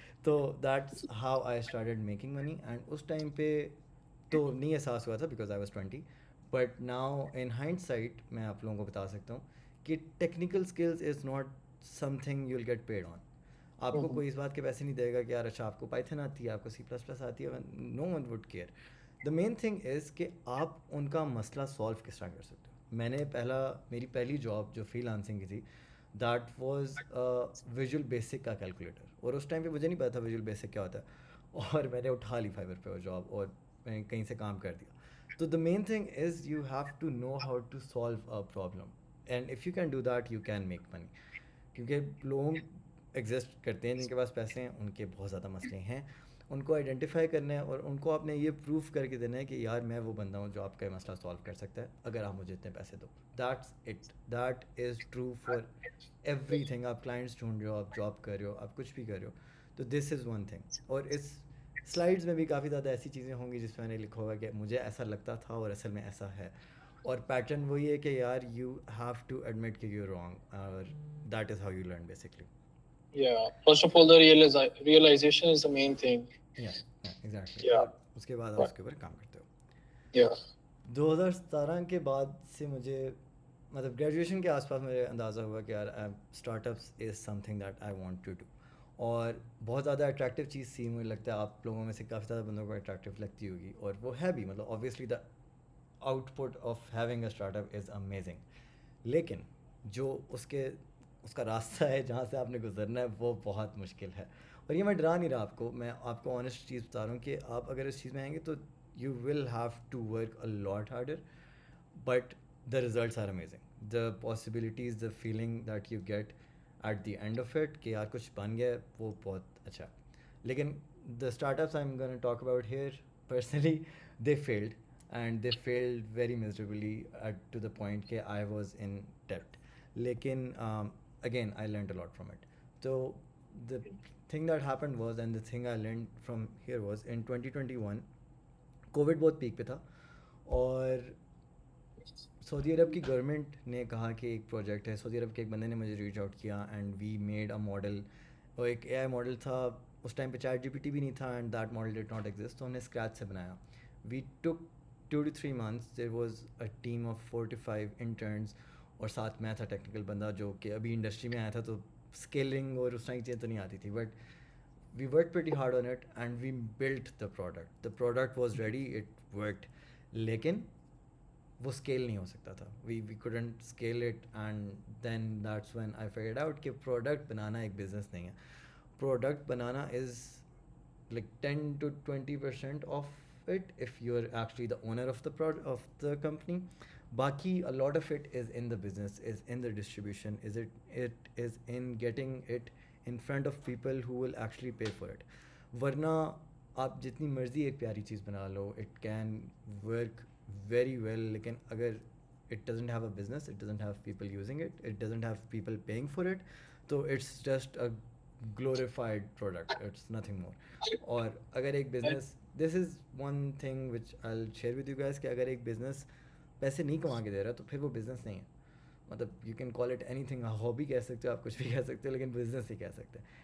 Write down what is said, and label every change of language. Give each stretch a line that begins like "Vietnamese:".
English: تو that's how I started making money. And
Urdu: اس time پہ تو نہیں احساس ہوا تھا
English: because I was 20, but now in hindsight
Urdu: میں آپ لوگوں کو بتا سکتا ہوں کہ
English: Technical skills is not something you will get paid on.
Urdu: آپ کو کوئی اس بات کے پیسے نہیں دے گا کہ یار اچھا آپ کو پائتھن آتی ہے, آپ کو سی پلس پلس آتی ہے,
English: No one would care. The main thing is
Urdu: کہ آپ ان کا مسئلہ سالو کس طرح کر سکتے ہو. میں نے میری پہلی جاب جو فری لانسنگ کی تھی,
English: that was
Urdu: ویژول بیسک کا کیلکولیٹر, اور اس ٹائم پہ مجھے نہیں پتا تھا ویژول بیسک کیا ہوتا ہے, اور میں نے اٹھا لی فائبر پہ وہ جاب اور میں نے کہیں سے کام کر دیا.
English: تو the main thing is you have to know how to solve a problem, and if you can do that you can make money.
Urdu: کیونکہ لوگ ایگزسٹ کرتے ہیں جن کے پاس پیسے ہیں, ان کے بہت زیادہ مسئلے ہیں, ان کو آئیڈینٹیفائی کرنا ہے اور ان کو آپ نے یہ پروف کر کے دینا ہے کہ یار میں وہ بندہ ہوں جو آپ کا مسئلہ سالو کر سکتا ہے اگر آپ مجھے اتنے پیسے دو.
English: That's it, that is true for everything.
Urdu: آپ کلائنٹس ڈھونڈ رہے ہو, آپ جاب کر رہے ہو, آپ کچھ بھی کر رہے ہو, تو
English: This is one thing.
Urdu: اور اس سلائڈس میں بھی کافی زیادہ ایسی چیزیں ہوں گی جس میں نے لکھا ہوگا کہ مجھے ایسا لگتا تھا اور اصل میں ایسا ہے, اور پیٹرن وہی ہے کہ یار
English: you have to admit
Urdu: کہ یو رانگ, اور
English: That is how you learn basically. Yeah, first of all, the realization is the main thing. یا exactly. Yeah,
Urdu: اور اس کے بعد آپ اس
English: right.
Urdu: کے اوپر کام کرتے ہو.
English: Yeah.
Urdu: 2017 کے بعد سے مجھے مطلب گریجویشن کے آس پاس مجھے اندازہ ہوا کہ یار
English: startups is something that I want to do,
Urdu: اور بہت زیادہ اٹریکٹیو چیز تھی. مجھے لگتا ہے آپ لوگوں میں سے کافی زیادہ بندوں کو اٹریکٹیو لگتی ہوگی, اور وہ ہے بھی. مطلب
English: obviously the output of having a startup is amazing,
Urdu: لیکن جو اس کا راستہ ہے جہاں سے آپ نے گزرنا ہے وہ بہت مشکل ہے. اور یہ میں ڈرا نہیں رہا آپ کو, میں آپ کو آنیسٹ چیز بتا رہا ہوں کہ آپ اگر اس چیز میں آئیں گے تو
English: You will have to work a lot harder, but the results are amazing. The possibilities, the feeling that you get at the end of it
Urdu: کہ یار کچھ بن گیا, وہ بہت اچھا.
English: لیکن the start ups I am gonna talk about here personally, they field, and they field very میزریبلی at to the point کہ I was in ڈیپٹ. لیکن again I learned a lot from it.
Urdu: تو
English: the thing that happened was, and the thing I learned from here was, in
Urdu: 2021 Covid بہت pack پہ تھا, اور سعودی عرب کی government نے کہا کہ ایک پروجیکٹ ہے. سعودی عرب کے ایک بندے نے مجھے ریچ آؤٹ کیا,
English: and we made a model,
Urdu: اور ایک اے آئی ماڈل تھا. اس ٹائم پہ چیٹ جی پی ٹی بھی نہیں تھا,
English: and that model did not exist,
Urdu: تو ہم نے اسکریچ سے بنایا.
English: We took 2 to 3 months. There was a team of 4 to 5 interns,
Urdu: اور ساتھ میں تھا ٹیکنیکل بندہ جو کہ ابھی انڈسٹری میں آیا تھا, تو اسکیلنگ اور اس طرح کی چیزیں تو نہیں آتی تھی.
English: But we worked pretty hard on it and we built the product. The product was ready, it worked,
Urdu: لیکن وہ اسکیل نہیں ہو سکتا تھا.
English: we couldn't scale it, and then that's when I figured out
Urdu: کہ پروڈکٹ بنانا ایک business نہیں ہے.
English: Product بنانا is like 10 to 20% of it if you're actually the owner of the company. باقی a lot of it is in the business, is in the distribution, it is in getting it in front of people who will actually pay for it.
Urdu: ورنہ آپ جتنی مرضی ایک پیاری چیز بنا لو,
English: it can work very well, لیکن اگر it doesn't have a business, it doesn't have people using it, it doesn't have people paying for it, تو it's just a glorified product, it's nothing more.
Urdu: اور اگر ایک business,
English: this is one thing which I'll share with you guys,
Urdu: کہ اگر ایک business پیسے نہیں کما کے دے رہا تو پھر وہ بزنس نہیں ہے. مطلب
English: you can call it any thing,
Urdu: hobby کہہ سکتے ہو آپ, کچھ بھی کہہ سکتے ہو, لیکن بزنس ہی کہہ سکتے ہیں.